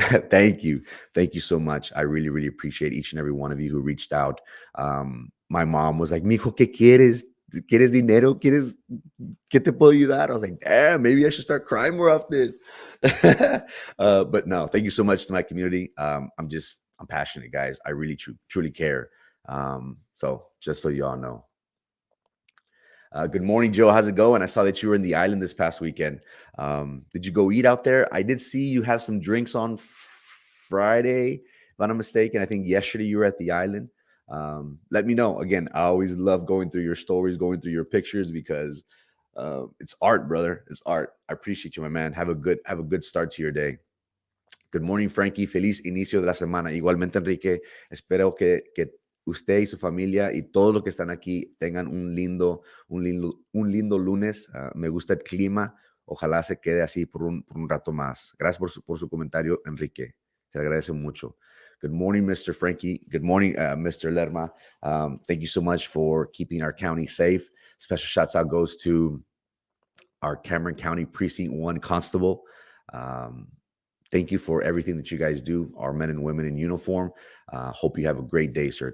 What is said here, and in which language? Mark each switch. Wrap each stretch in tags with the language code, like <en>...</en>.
<en>Thank you. Thank you so much. I really, really appreciate each and every one of you who reached out. My mom was like, Mijo,</en> <es>¿qué quieres? ¿Quieres dinero? ¿Quieres? ¿Qué te puedo ayudar?</es> <en>I was like, damn, maybe I should start crying more often. But no, thank you so much to my community. I'm passionate, guys. I really, truly care. So just so y'all know. Good morning, Joe. How's it going? I saw that you were in the island this past weekend. Did you go eat out there? I did see you have some drinks on Friday, if I'm not mistaken. I think yesterday you were at the island. Let me know. Again, I always love going through your stories, going through your pictures, because it's art, brother. It's art. I appreciate you, my man. Have a good start to your day. Good morning, Frankie.</en> <es>Feliz inicio de la semana. Igualmente, Enrique. Espero que usted y su familia y todos los que están aquí tengan un lindo lunes. Me gusta el clima. Ojalá se quede así por un rato más. Gracias por su comentario, Enrique. Se le agradece mucho.</es> <en>Good morning, Mr. Frankie. Good morning, Mr. Lerma. Thank you so much for keeping our county safe. Special shouts out goes to our Cameron County Precinct 1 Constable. Thank you for everything that you guys do, our men and women in uniform. Hope you have a great day, sir.</en>